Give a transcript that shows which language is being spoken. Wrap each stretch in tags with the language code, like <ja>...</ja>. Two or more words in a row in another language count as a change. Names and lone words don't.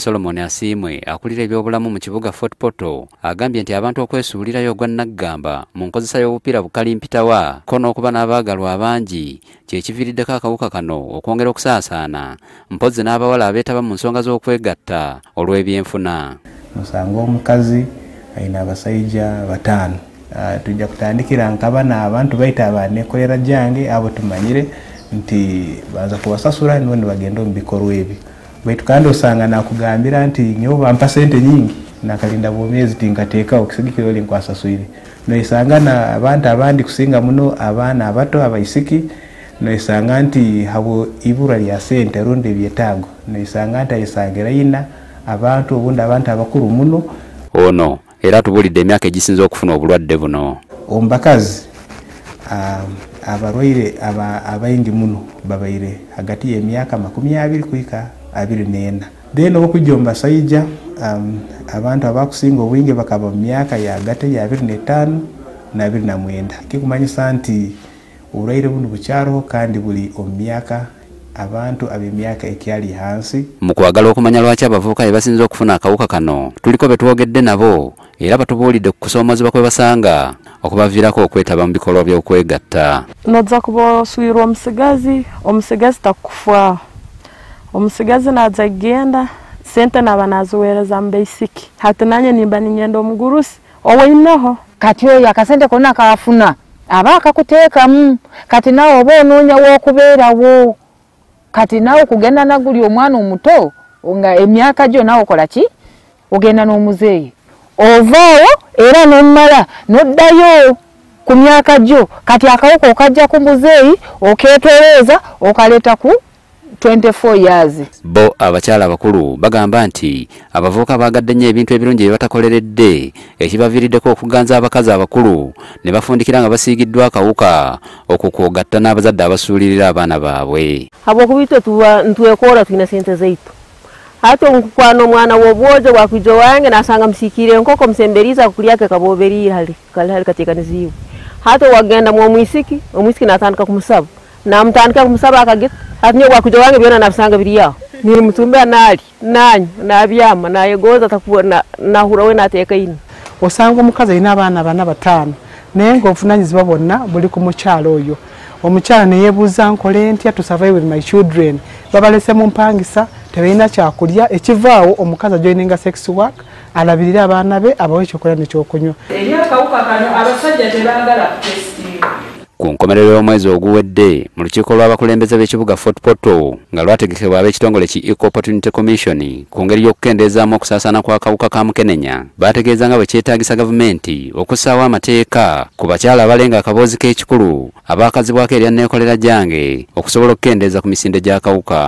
<lg>Solomon Asiimwe akulira ebyobulamu mu kibuga Fort Portal agambye nti abantu okwesuulirayo gwa naggamba mu nkozesa y'obupiira bukalimpitawa ko n'okuba n'abaagalwa abangi kyekiviiriddeko akawuka kano okwongera okusaasaana mpozzi n'abawala abeetaba mu nsonga z'okwegatta olw'ebyenfuna. Musanga omukazi ayina abasajja 5.</lg> <ttj>Tujja kutandikira nkabana abantu bayita abanekolera gyange abo tumanyire nti baza kubasasula none bagenda mu bikorwa ebyo baitu kandi osanga nakugambira nti nyo bampa sente nyingi nakalinda bwomezi tinkateeka okusigikira oli nkwasaswire noisanga na abantu abandi kusinga muno abaana abato abaisiki noisanga nti habo ibura lya sente runde byetago noisanga nti ayisangira ina abantu obundi abantu abakuru muno</ttj> <lg>ono era tubulidde emyaka egisinze okufuna obulwadde buno.</lg> <ttj>Ombakazi abarwaire abayingi muno babaire hagati y'emyaka 20 kuika 24. Then okujja ombasajja abantu abakusinga obwingi bakaba mu myaka ya hagati ya 25 na 29. Kikumanyisa nti obulwaire buno bukyaliho kandi buli omu myaka abantu ab'emyaka ekyali hansi.</ttj> <lg>Mu kwagala okumanya lwaki abavubuka be basinze okufuna akawuka kano tuliko betwogedde nabo era batubuulidde ku kusoomozebwa kwe basanga okubaviirako okwetaba mu bikolwa by'okwegatta.</lg> <ttj>Nojja kuba oswirwa omusigazi takufaaho omusigazi naza genda sente naba naziweereza mu beisiki hati nanye nimba ninyenda omugurusi owainaho</ttj> <lg>kati oyo akasente konna kaafuna aba akakuteekamu kati nawe oba onoonya w'okubeerawo kati nawe kugenda naguli omwana omuto nga emyaka gyo nawe okola ki ogenda n'omuzeeyi ovaawo era n'omumala n'oddayo ku myaka gyo kati akawuka okajja ku muzeeyi okeetereeza okaleeta ku 24 years. Bo abakyala abakulu bagamba nti abavubuka bagadde nnyo ebintu ebirungi bye batakoleredde ekibaviiriddeko okuganza abakazi abakulu ne bafundikira nga basiigiddwa akawuka okukwogatta n'abazadde abasuulirira abaana baabwe.</lg> <ttj>Habwokubitwe ntwekoora tulina sente zaitu hati nkukwana omwana w'obwojo bwakwijo wange nasanga musiikire enkoko musemberiza kukulyake kaboberire hali kateekaniziibwe hati wagenda mu omwisiki natandika kumusaba namutandika kumusaba akagita hati nyo bwakwijo wange byona nabisanga biri aho niri mutumbea naali nanyo nabyama nayegoza takuwa nahura we nateeka ino.</ttj> <lg>Osanga omukazi alina abaana 5 naye ng'obuvunanyizibwa bonna buli ku mukyala oyo. Omukyala ne yeebuuza nkole ntya</lg> <en>to survive with my children</en> <lg>babalese mu mpangisa tebalina kyakulya ekivaawo omukazi ajoininga sex work alabirira abaana be abawe ekyokulya n'ekyokunywa. Eri akawuka kano abasajja tebaagala kutestinga. Ku nkomerero y'omwezi oguwedde mu lukiiko lw'abakulembeze b'ekibuga Fort Portal nga lwategekebwa ab'ekitongole ki Equal Opportunity Commission ku ngeri y'okukendeezaamu okusaasaana kw'akawuka ka mukenenya baategeeza nga bwe kyetaagisa gavumenti okussaawo amateeka ku bakyala abalenga akaboozi k'ekikulu abaakazibwako erya neekolera gyange okusobola okukendeeza ku misinde gy'akawuka.</lg>